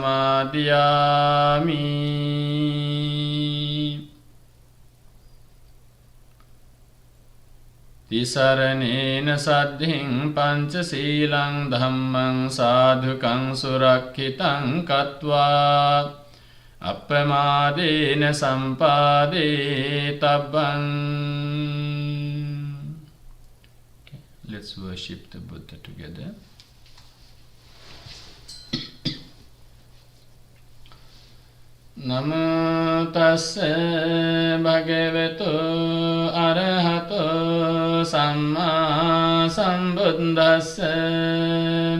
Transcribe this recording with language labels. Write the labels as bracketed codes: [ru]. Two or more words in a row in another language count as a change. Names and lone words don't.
[pi] samādhiyāmi Tisaraṇena saddhiṃ pañcasīlaṃ dhammaṃ sādhukaṃ surakkhitāṃ kattvā appamādena sampādetabbam. [en] Let's worship the Buddha together. [pi] Namo tassa bhagavato arahato samma sambuddhassa.